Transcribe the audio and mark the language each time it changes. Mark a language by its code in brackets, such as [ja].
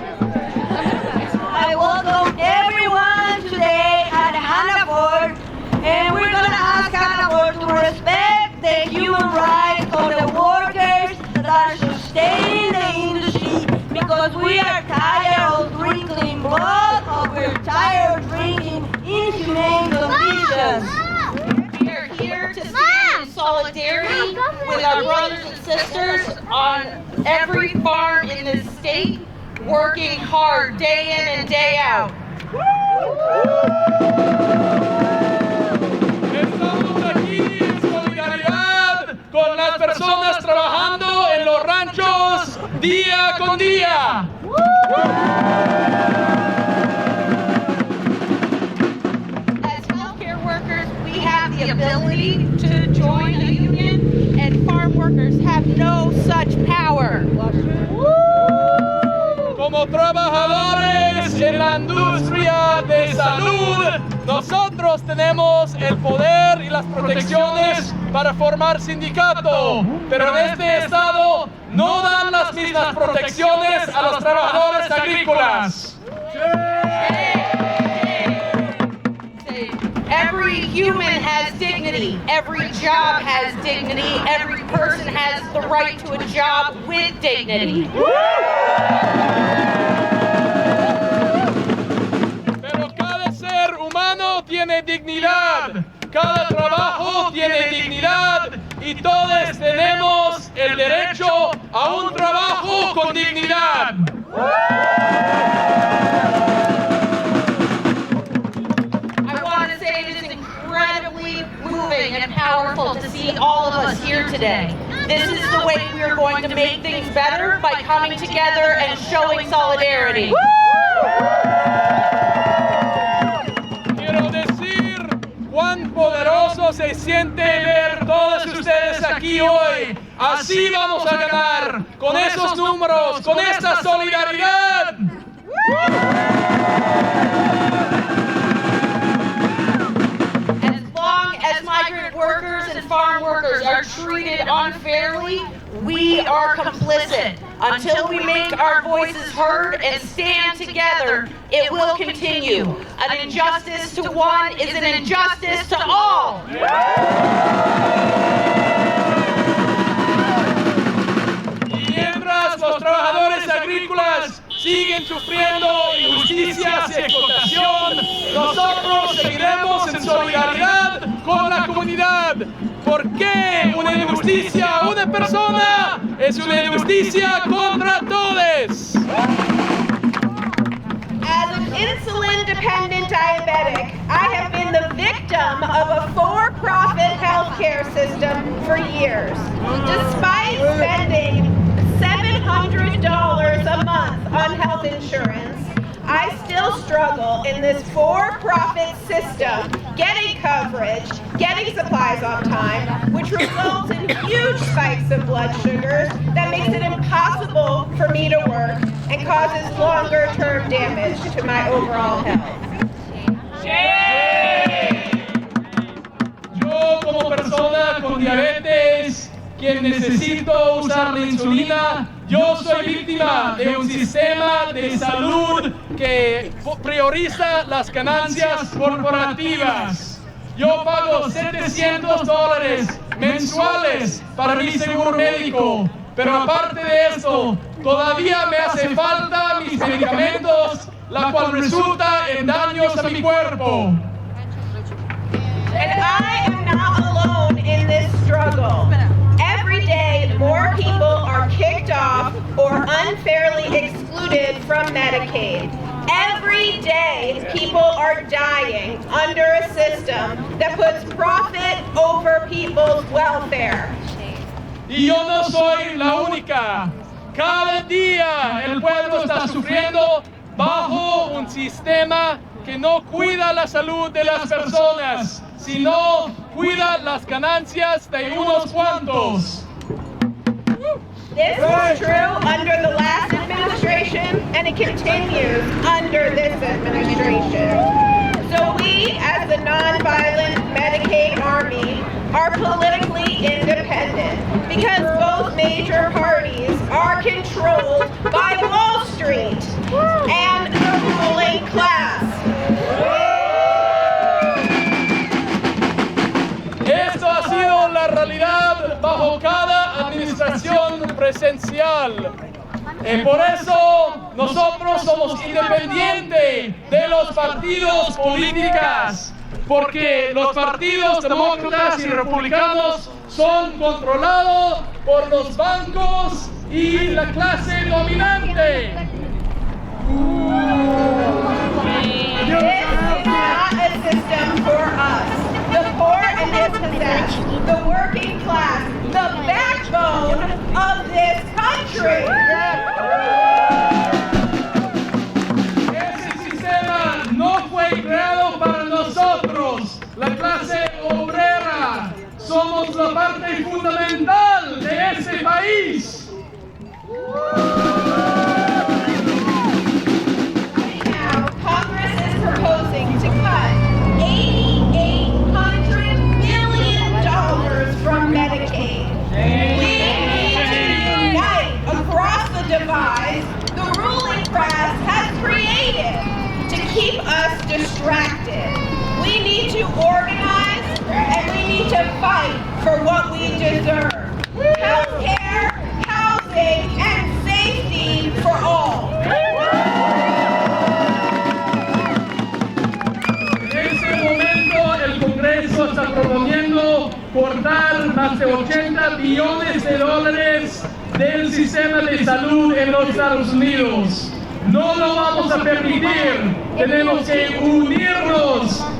[en] I welcome everyone today at Hannaford, and we're gonna ask Hannaford to respect the human rights of the workers that are sustaining the industry, because we are tired of drinking blood, or we're tired of drinking inhumane conditions. We are here to stand in solidarity with our brothers and sisters on every farm in this state, working hard day in and day out. [es] Estamos aquí en solidaridad con las personas trabajando en los ranchos día con día. [en] As healthcare workers, we have the ability to join a union, and farm workers have no such power. [es] Como trabajadores en la industria de salud, nosotros tenemos el poder y las protecciones para formar sindicato, pero en este estado no dan las mismas protecciones a los trabajadores agrícolas. [en] Every human has dignity. Every job has dignity. Every person has the right to a job with dignity. [es] Pero cada ser humano tiene dignidad. Cada trabajo tiene dignidad y todos tenemos el derecho a un trabajo con dignidad. [en] I want to say it is incredibly moving and powerful to see all of us here today. This is the way we are going to make things better, by coming together and showing solidarity. [es] Quiero decir cuán poderoso se siente ver todos ustedes aquí hoy. Así vamos a ganar, con esos números, con esta solidaridad. [en] As long as migrant workers and farm workers are treated unfairly, we are complicit. Until we make our voices heard and stand together, it will continue. An injustice to one is an injustice to all. [es] Y mientras los trabajadores agrícolas siguen sufriendo injusticias y explotación, nosotros seguiremos en solidaridad con la comunidad. ¿Por qué una injusticia a una persona es una injusticia contra todos? [en] As an insulin-dependent diabetic, I have been the victim of a for-profit healthcare system for years. Despite spending $700 a month on health insurance, I still struggle in this for-profit system getting coverage, getting supplies on time, which results in huge spikes of blood sugars that makes it impossible for me to work and causes longer-term damage to my overall health. [es] Yo, como persona con diabetes, quien necesito usar la insulina, yo soy víctima de un sistema de salud que prioriza las ganancias corporativas. Yo pago $700 mensuales para mi seguro médico, pero aparte de eso, todavía me hace falta mis medicamentos, la cual resulta en daños a mi cuerpo. [en] And I am not alone in this struggle. Every day, more people are kicked off or unfairly excluded from Medicaid. Every day, people are dying under a system that puts profit over people's welfare. [es] Y yo no soy la única. Cada día el pueblo está sufriendo bajo un sistema que no cuida la salud de las personas, sino cuida las ganancias de unos cuantos. [en] This was true under the last administration, and it continues under this administration. So we, as the Nonviolent Medicaid Army, are politically independent because both major parties are controlled by Wall Street and the ruling class. [es] Esto ha sido la realidad bajo cada administración presidencial. Por eso nosotros somos independientes de los partidos políticos, porque los partidos demócratas y republicanos son controlados por los bancos y la clase dominante. [en] This is not a system for us. The poor and dispossessed, the working class, the backbone of this country. [es] Ese sistema no fue creado para nosotros, la clase obrera. Somos la parte fundamental de ese país. [en] Right now, Congress is proposing to cut $8,800 million from Medicaid. We need to unite across the divide the ruling class has created to keep us distracted. We need to organize and we need to fight for what we deserve. Healthcare, housing, and safety for all. [es] En este momento el Congreso está proponiendo cortar más de $80 billones del sistema de salud en los Estados Unidos. No lo vamos a permitir. Tenemos que unirnos.